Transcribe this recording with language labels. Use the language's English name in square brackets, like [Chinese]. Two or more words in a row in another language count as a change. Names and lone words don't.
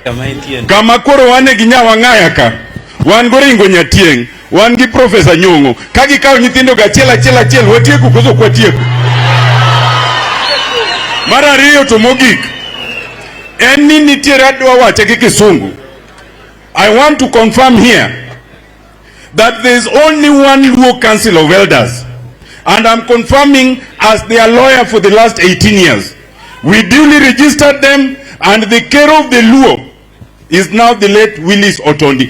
[Luo (Kenya and Tanzania)] Kama koro wane gi nyawa ng'aya ka. Wan goringo nyatieng. Wan gi Profesa Nyong'o. Kagi kawo nyithindo ga achiel watieko koso kwatieko. Mara ariyo to mogik. En ni nitiere adwa wache gi Kisungu. [English] I want to confirm here that there is only one Luo Council of Elders. And I'm confirming as their lawyer for the last 18 years. We duly registered them and the care of the Luo is now the late Willis Otondi.